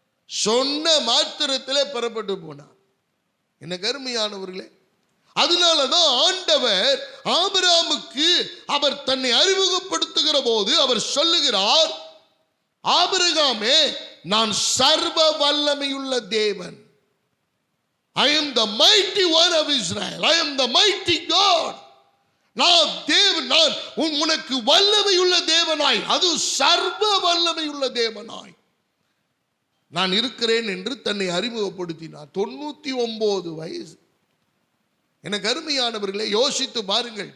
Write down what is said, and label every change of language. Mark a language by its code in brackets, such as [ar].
[ta] சொன்ன மாத்திரத்தில் பெறப்பட்டு போனார். என்ன கருமையானவர்களே, அதனாலதான் ஆண்டவர் ஆபிரகாமுக்கு அவர் தன்னை அறிமுகப்படுத்துகிற போது அவர் சொல்லுகிறார், ஆபிரகாமே, நான் சர்வ வல்லமையுள்ள தேவன். [en] I am the mighty one of Israel. I am the mighty God. [ta] நான் தேவன், நான் உனக்கு வல்லமையுள்ள தேவனாய், அது சர்வ வல்லமையுள்ள தேவனாய் நான் இருக்கிறேன் என்று தன்னை அறிமுகப்படுத்தினார். 99 வயசு. எனக்கு அருமையானவர்களே, யோசித்து பாருங்கள்.